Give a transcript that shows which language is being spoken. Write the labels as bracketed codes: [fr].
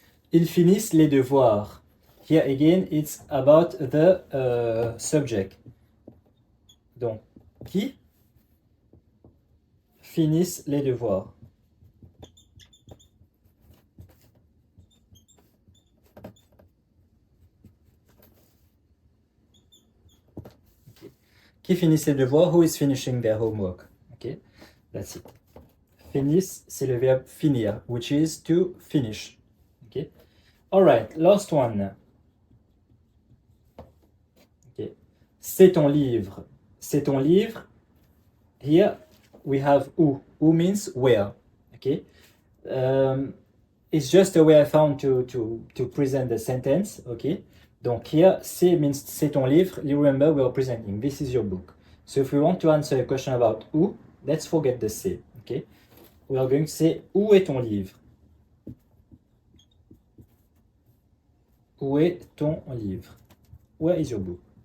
[fr] Ils finissent les devoirs. [en] Here again, it's about the subject. [fr] Donc, qui finissent les devoirs? Okay. Qui finissent les devoirs? [en] Who is finishing their homework? Okay, that's it. Finissent, [fr] c'est le verbe finir, [en] which is to finish. Okay. All right, last one. [fr] Okay. C'est ton livre. C'est ton livre. [en] Here we have où. Où means where. [fr] Okay. [en] It's just a way I found to present the sentence. Okay. [fr] Donc here, c'est means c'est ton livre. [en] You remember we are presenting. This is your book. So if we want to answer a question about où, let's forget the c'est. Okay. We are going to say [fr] où est ton livre? Où est ton livre? [en] Where is your book?